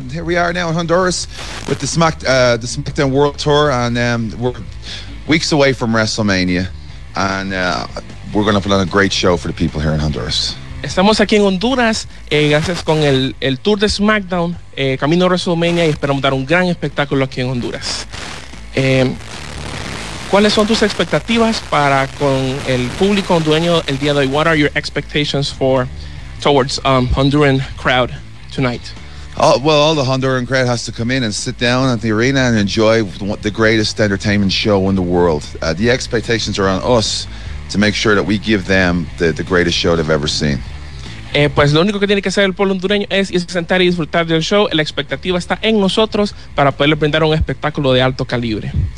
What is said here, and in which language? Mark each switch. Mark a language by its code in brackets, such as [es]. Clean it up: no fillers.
[en] Here we are now in Honduras with the SmackDown World Tour, and we're weeks away from WrestleMania. And we're going to put on a great show for the people here in Honduras. [es] Estamos aquí en Honduras, gracias con el tour de SmackDown, camino a WrestleMania, y esperamos dar un gran espectáculo aquí en Honduras. ¿Cuáles son tus expectativas para con el público hondureño el día de hoy? [en] What are your expectations for towards Honduran crowd tonight? Oh, well, all the Honduran crowd has to come in and sit down at the arena and enjoy the greatest entertainment show in the world. The expectations are on us to make sure that we give them the greatest show they've ever seen. [es] Pues lo único que tiene que hacer el pueblo hondureño es sentar y disfrutar del show. La expectativa está en nosotros para poderle brindar un espectáculo de alto calibre.